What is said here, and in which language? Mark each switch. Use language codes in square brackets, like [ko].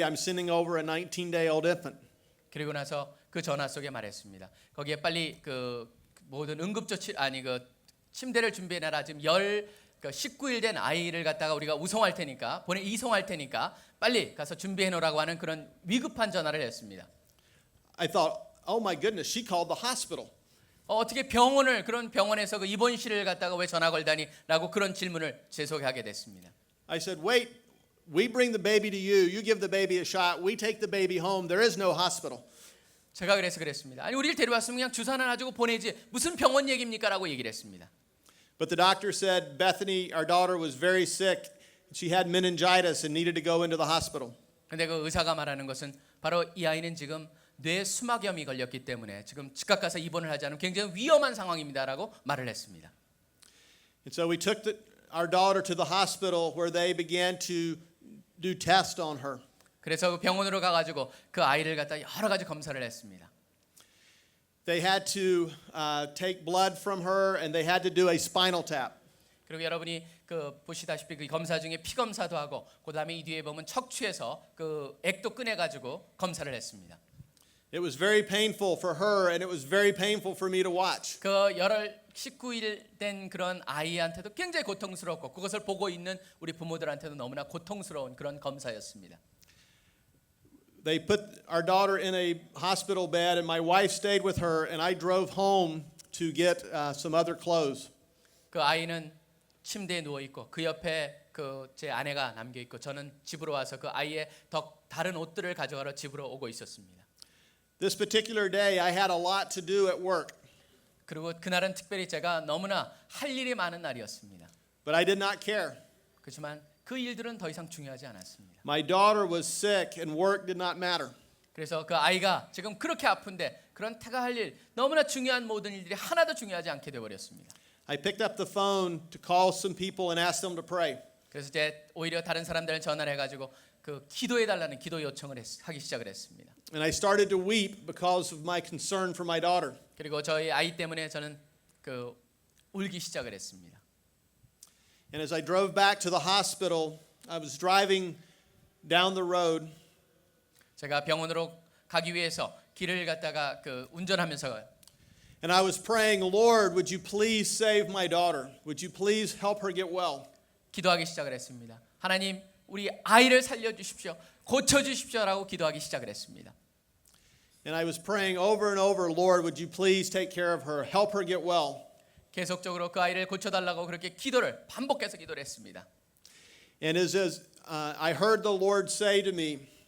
[en] I'm sending over a 19-day-old infant. [ko] 그리고 나서 그 전화 속에 말했습니다. 거기에 빨리 그 모든 응급조치 침대를 준비해놔라. 지금 19일 된 아이를 갖다가 우리가 이송할 테니까 빨리 가서 준비해 놓으라고 하는 그런 위급한 전화를 했습니다. [en] I thought, oh my goodness, she called the hospital. [ko] 어떻게 그런 병원에서 그 입원실을 갖다가 왜 전화 걸다니라고 그런 질문을 제 속에 하게 됐습니다. [en] I said, wait, we bring the baby to you. You give the baby a shot. We take the baby home. There is no hospital. [ko] 제가 그랬습니다. 아니 우리를 데려왔으면 그냥 주사 하나 놔주고 보내지 무슨 병원 얘기입니까라고 얘기를 했습니다. [en] But the doctor said Bethany, our daughter, was very sick. She had meningitis and needed to go into the hospital. [ko] 근데 그 의사가 말하는 것은 바로 이 아이는 지금 뇌 수막염이 걸렸기 때문에 지금 즉각 가서 입원을 하지 않으면 굉장히 위험한 상황입니다라고 말을 했습니다. [en] And so we took our daughter to the hospital where they began to do tests on her. [ko] 그래서 그 병원으로 가가지고 그 아이를 갖다 여러 가지 검사를 했습니다. [en] They had to take blood from her, and they had to do a spinal tap. [ko] 그리고 여러분이 그 보시다시피 그 검사 중에 피 검사도 하고 그다음에 이 뒤에 보면 척추에서 그 액도 꺼내 가지고 검사를 했습니다. [en] It was very painful for her, and it was very painful for me to watch. [ko] 그 열흘 19일 된 그런 아이한테도 굉장히 고통스럽고 그것을 보고 있는 우리 부모들한테도 너무나 고통스러운 그런 검사였습니다. [en] They put our daughter in a hospital bed, and my wife stayed with her, and I drove home to get some other clothes. [ko] 그 아이는 침대에 누워 있고 그 옆에 그 제 아내가 남겨 있고 저는 집으로 와서 그 아이의 다른 옷들을 가져가러 집으로 오고 있었습니다. [en] This particular day, I had a lot to do at work, [ko] 그리고 그날은 특별히 제가 너무나 할 일이 많은 날이었습니다. [en] but I did not care. [ko] 그렇지만 그 일들은 더 이상 중요하지 않았습니다. [en] My daughter was sick, and work did not matter. [ko] 그래서 그 아이가 지금 그렇게 아픈데 그런 태가 할 일 너무나 중요한 모든 일들이 하나도 중요하지 않게 돼 버렸습니다. [en] I picked up the phone to call some people and ask them to pray. [ko] 그래서 이제 오히려 다른 사람들 전화를 해가지고 그 기도해 달라는 기도 요청을 하기 시작을 했습니다. [en] And I started to weep because of my concern for my daughter. [ko] 그리고 저희 아이 때문에 저는 그 울기 시작을 했습니다. [en] And as I drove back to the hospital, I was driving down the road, [ko] 제가 병원으로 가기 위해서 길을 갔다가 그 운전하면서 [en] and I was praying, Lord, would you please save my daughter? Would you please help her get well? [ko] 기도하기 시작을 했습니다. 하나님, 우리 아이를 살려 주십시오. 고쳐 주십시오라고 기도하기 시작을 했습니다. [en] And I was praying over and over, Lord, would you please take care of her? Help her get well. [ko] 계속적으로 그 아이를 고쳐 달라고 그렇게 기도를 반복해서 기도를 했습니다. [en] And as I heard the Lord say to me,